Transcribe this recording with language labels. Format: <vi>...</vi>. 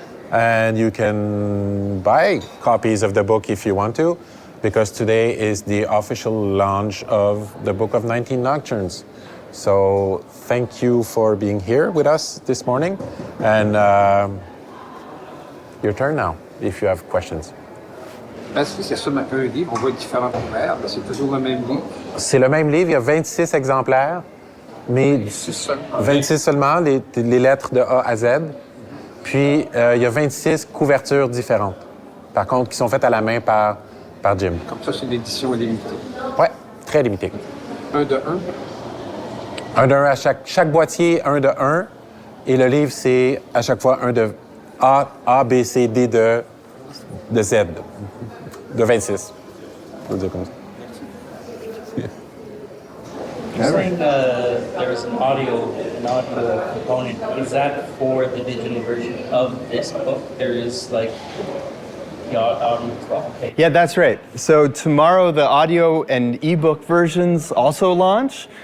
<en>And you can buy copies of the book if you want to, because today is the official launch of the Book of 19 Nocturnes. So thank you for being here with us this morning. And your turn now, if you have questions.</en> <fr>Est-ce que c'est seulement un livre? On voit différents couverts, c'est toujours le même livre? C'est le même livre, il y a 26 exemplaires, mais 26 seulement, les lettres de A à Z. Puis, il y a 26 couvertures différentes, par contre, qui sont faites à la main par Jim. Comme ça, c'est une édition limitée. Oui, très limitée. Un de un? Un de un à chaque boîtier, un de un. Et le livre, c'est à chaque fois un de A, B, C, D de Z, de 26. Je veux dire comme ça.</fr> <en>You're saying there is an audio component. Is that for the digital version of this book? There is like the audio as well? Okay. Yeah, that's right. So tomorrow the audio and ebook versions also launch.</en>